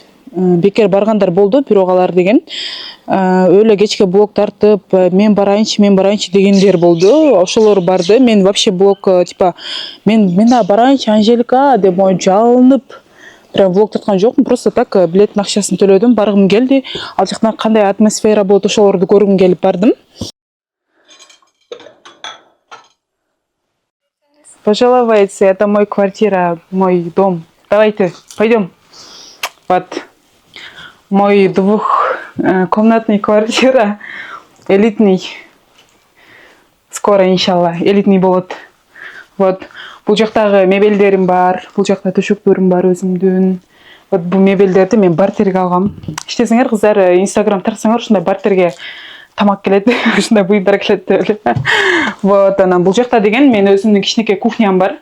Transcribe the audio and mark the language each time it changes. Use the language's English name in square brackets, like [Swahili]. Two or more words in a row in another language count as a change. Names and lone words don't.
[Kyrgyz] Бекер баргандар болду, бирок алар деген өлө кечке блог тартып, мен барайынчы дегендер болду. Ошолор барды. Мен вообще блог типа мен да барайынчы Анжелика деп жалынып прям блог тарткан жокмун. [Russian] Просто так [Kyrgyz] билеттин акчасын төлөдүм, баргым келди. Ал жакта кандай атмосфера болот, ошолорду көргүм келип бардым. [Russian] Пожаловаться, это мой квартира, мой дом. Давайте, пойдем. Вот. Мой двухкомнатный квартира, элитный, скоро, [Kyrgyz] иншалла, элитный болот. Вот, бул жактагы мебелдерим бар, бул жакта төшөктөрүм бар өзүмдүн. Вот бул мебелдерди мен бартерге алгам. Иштесеңер кыздар, Инстаграм тартсаңар, ушундай бартерге тамак келет, ушундай буюмдар келет деп эле. Вот, анан бул жакта деген мен өзүмдүн кичинекей кухням бар.